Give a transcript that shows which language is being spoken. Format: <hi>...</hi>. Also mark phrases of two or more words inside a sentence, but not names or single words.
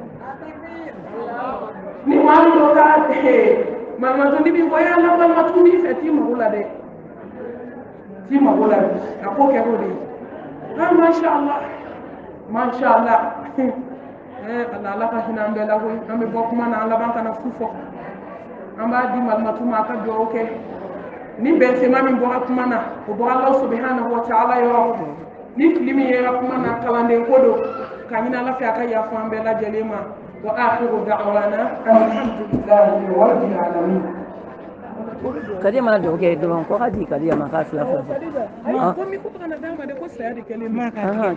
<bm>ni maa min dɔ ka malimatu ni bi bɔ ya la malimatu b'i fɛ t'i mago la dɛ t'i mago la bi a ko kɛ o de ye</bm> <ar>ما شاء الله</ar> <bm>ala ka hinɛ an bɛɛ la koyi an bɛ bɔ kuma na an laban kana fu fɔ an b'a di malimatu ma a ka dugawu kɛ ni bɛnsema min bɔra kuma na o bɔra</bm> <ar>الله سبحانه وتعالى</ar> <bm>yɔrɔ ni fili min yera kuma na kalanden ko don ka ɲini ala fɛ a ka yafa an bɛɛ lajɛlen ma</bm> <ar>وآخر دعوانا الحمد لله رب العالمين</ar> <bm>Kadiya mana dugawu kɛ dɔrɔn ko ka di Kadiya ma k'a fila fila ko mi ko kana d'a ma de ko saya de kɛlen don</bm>